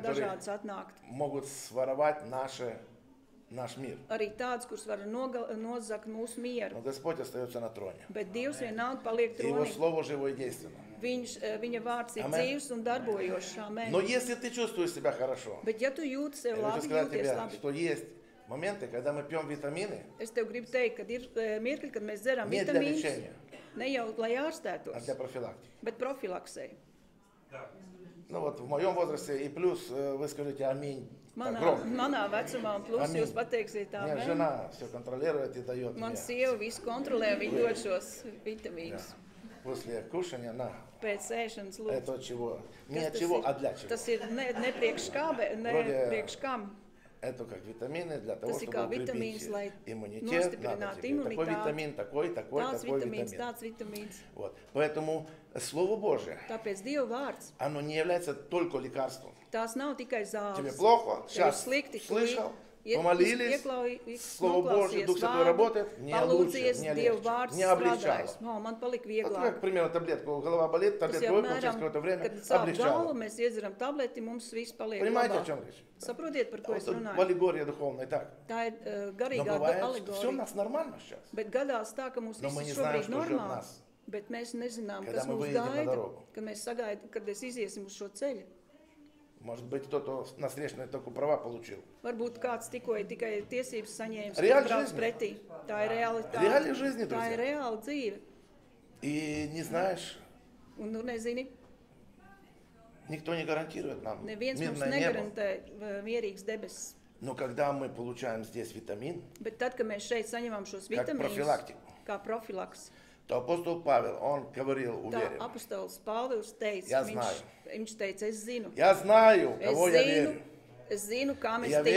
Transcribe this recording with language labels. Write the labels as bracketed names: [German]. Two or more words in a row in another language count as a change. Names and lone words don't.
[Russian] Которые- [Latvian] dažādas atnākt. [Russian] Могут своровать наш мир. [Latvian] Arī tāds, kurš var nozagt mūsu mieru. [Russian] Но Господь остается на троне. [Latvian] Bet Dievs vienalga paliek [Russian] И Его [Latvian] tronī. [Russian] Слово живое и действенно. [Latvian] Viņa vārds ir Amen. dzīvs un darbojošs. Amen. [Russian] Но если ты чувствуешь себя хорошо, [Latvian] Bet ja tu jūti [Russian] я [Latvian] sevi [Russian] хочу [Latvian] labi, [Russian] сказать [Latvian] jūties [Russian] тебе, [Latvian] labi, [Russian] что есть моменты, когда мы пьем витамины, [Latvian] es tev gribu teikt, ka ir mirkļi, kad mēs dzeram [Russian] не для [Latvian] vitamīnus, [Russian] лечения, [Latvian] ne jau lai [Russian] а [Latvian] ārstētos, [Russian] для профилактики. [Latvian] bet profilaksei. [Russian] Ну вот в моем возрасте и плюс вы скажите аминь. Так, [Latvian] Manā, [Russian] громко. [Latvian] manā vecumā, un plus Amen. jūs pateiksiet tā, [Russian] Мне жена все контролирует и дает [Latvian] man [Russian] мне. [Latvian] sieva visu kontrolē, viņa dod šos [Russian] Да. [Latvian] vitamīnus. [Russian] После кушания, на, [Latvian] pēc ēšanas lūdzu. [Russian] Это от чего? Не [Latvian] Kas [Russian] от [Latvian] tas [Russian] чего, [Latvian] ir? [Russian] а для чего? [Latvian] Tas ir ne priekš kā, bet ne [Russian] Вроде- [Latvian] priekš kam. [Russian] Это как витамины для того, [Latvian] Tas ir [Russian] чтобы [Latvian] kā [Russian] укрепить [Latvian] vitamīns, lai [Russian] иммунитет. Надо [Latvian] nostiprinātu [Russian] тебе такой [Latvian] imunitāti. [Russian] витамин, такой [Latvian] Tāds vitamīns, [Russian] витамин. [Latvian] tāds vitamīns. [Russian] Вот. Поэтому Слово Божие, [Latvian] Tāpēc Dieva vārds, [Russian] оно не является только лекарством. [Latvian] tās nav tikai [Russian] Тебе [Latvian] zāles. [Russian] плохо? [Latvian] Tev ir [Russian] Сейчас [Latvian] slikti, [Russian] слышал, помолились, Слово Божие, Дух Святой работает, не лучше, [Latvian] palūdzies, [Russian] не [Latvian] Dieva [Russian] легче, [Latvian] vārds [Russian] не облегчало. [Latvian] strādājas. No, man palika [Russian] Вот [Latvian] vieglāk. [Russian] как, к примеру, таблетку, голова болит, [Latvian] Tas [Russian] таблетку [Latvian] jau [Russian] выпил, через [Latvian] apmēram, [Russian] какое-то время [Latvian] kad sāp [Russian] облегчало. [Latvian] galva, mēs iedzeram tableti, mums viss paliek [Russian] Понимаете, о [Latvian] labāk. [Russian] чем речь? [Latvian] Saprotiet, par ko es [Russian] Вот [Latvian] runāju. [Russian] в аллегории духовной так. [Latvian] Tā ir [Russian] Но [Latvian] garīgā [Russian] бывает, что все у [Latvian] alegorija. [Russian] нас нормально сейчас. [Latvian] Bet gadās tā, ka mums [Russian] Но мы [Latvian] viss [Russian] не [Latvian] ir [Russian] знаем, [Latvian] šobrīd [Russian] что ждет [Latvian] normāli. [Russian] нас. [Latvian] Bet mēs nezinām, [Russian] Когда [Latvian] kas [Russian] мы [Latvian] mūs [Russian] выйдем на [Latvian] gaida, [Russian] дорогу. [Latvian] kad mēs sagaidām, kad mēs iziesim uz šo ceļu. [Russian] Может быть, кто-то на встречной только права получил. [Latvian] Varbūt kāds tikko ir tikai tiesības saņēmis, Reāla brauc [Russian] жизнь. [Latvian] pretī. Tā ir realitāte. [Russian] Реальной жизни, [Latvian] Tā [Russian] друзья. [Latvian] ir reāla dzīve. [Russian] И не знаешь, [Latvian] Un, nu, nezini, [Russian] никто не гарантирует нам [Latvian] neviens mums [Russian] мирное небо. [Latvian] negarantē mierīgs debesis. [Russian] Но когда мы получаем здесь витамин, [Latvian] Bet tad, kad mēs šeit saņemam šos [Russian] как [Latvian] vitamīnus, [Russian] профилактику, [Latvian] kā profilaks, [Russian] то апостол Павел, он говорил [Latvian] tā [Russian] уверенно. [Latvian] apostols Pāvils teica, Ja viņš [Russian] znāju. [Latvian] teica, es zinu. [Russian] Я знаю, [Latvian] Es [Russian] кого я [Latvian] zinu, [Russian] верю. [Latvian] es zinu, kam es [Russian] Я [Latvian] ticu.